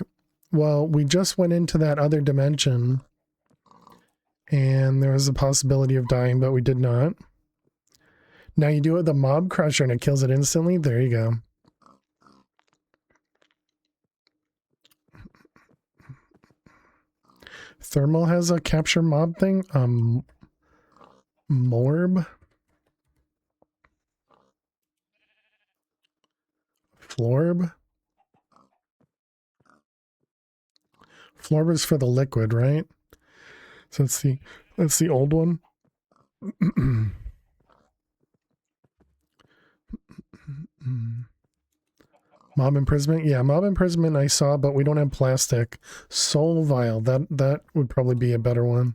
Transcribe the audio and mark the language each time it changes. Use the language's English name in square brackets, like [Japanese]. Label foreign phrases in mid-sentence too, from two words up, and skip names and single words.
[English] Well, we just went into that other dimension, and there was a possibility of dying, but we did not. Now you do it with the mob crusher, and it kills it instantly. There you go. Thermal has a capture mob thing. Morb. Florb. Florb is for the liquid, right? So that's the old one. Mob imprisonment? Yeah, mob imprisonment I saw, but we don't have plastic. Soul vial, that would probably be a better one.